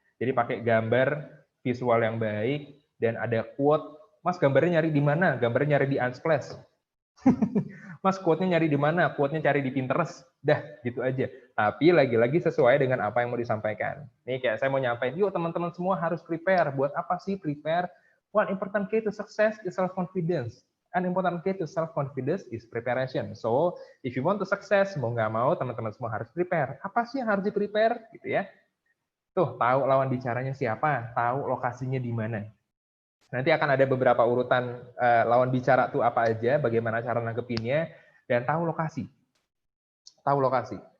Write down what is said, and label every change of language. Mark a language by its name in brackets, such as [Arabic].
[Indonesian] Jadi pakai gambar visual yang baik dan ada quote. Mas, gambarnya nyari di mana? Gambarnya nyari di Unsplash. Mas, quote-nya nyari di mana? Quote-nya cari di Pinterest. Dah, gitu aja. Tapi lagi-lagi sesuai dengan apa yang mau disampaikan. Nih kayak saya mau nyampaikan, yuk teman-teman semua harus prepare. Buat apa sih prepare? [English] One important key to success is self-confidence. An important key to self-confidence is preparation. So, if you want to success, [Indonesian] mau nggak mau, teman-teman semua harus [English] prepare. [Indonesian] Apa sih yang harus di-prepare? Gitu ya. Tuh, tahu lawan bicaranya siapa, tahu lokasinya di mana. Nanti akan ada beberapa urutan lawan bicara tuh apa aja, bagaimana cara nanggepinnya, dan tahu lokasi. Tahu lokasi.